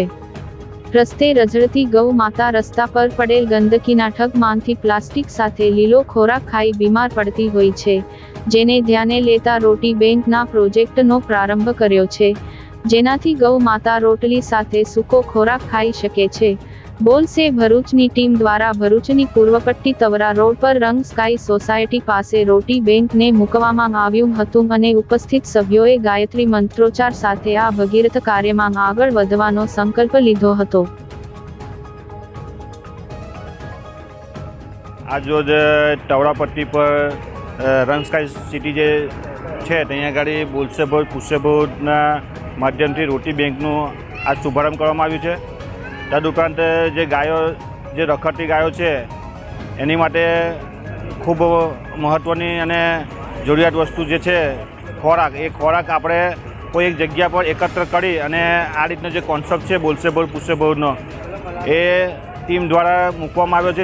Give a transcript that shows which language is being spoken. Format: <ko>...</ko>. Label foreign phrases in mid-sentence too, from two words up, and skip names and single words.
<gu>રસ્તે રઝળતી ગૌ માતા રસ્તા પર પડેલ ગંદકીના ઠગમાંથી પ્લાસ્ટિક સાથે લીલો ખોરાક ખાઈ બીમાર પડતી હોય છે, જેને ધ્યાને લેતા રોટી બેંકના પ્રોજેક્ટનો પ્રારંભ કર્યો છે, જેનાથી ગૌ માતા રોટલી સાથે સૂકો ખોરાક ખાઈ શકે છે। બોલશે ભરૂચની ટીમ દ્વારા ભરૂચની પૂર્વપટ્ટી તવરા રોડ પર રંગ સ્કાય સોસાયટી પાસે રોટી બેંકને મૂકવામાં આવ્યું હતું અને ઉપસ્થિત સભ્યોએ ગાયત્રી મંત્રોચ્ચાર સાથે આ ભગીરથ કાર્યમાં આગળ વધવાનો સંકલ્પ લીધો હતો।</gu> <hi>आज रोज टवरापट्टी पर रंग स्काय सिटी जे है</hi> <gu>ત્યાં આગળ બોલશે ભરૂચ પૂછશે ભરૂચના માધ્યમથી રોટી બેંકનું આજ શુભારંભ કરવામાં આવ્યું છે। તદુપરાંત જે ગાયો જે રખડતી ગાયો છે એની માટે ખૂબ મહત્ત્વની અને જરૂરિયાત વસ્તુ જે છે ખોરાક, એ ખોરાક આપણે કોઈ એક જગ્યા પર એકત્ર કરી અને આ રીતનો જે કોન્સેપ્ટ છે બોલશે ભરૂચ પૂછશે ભરૂચનો એ ટીમ દ્વારા મૂકવામાં આવ્યો છે।</gu>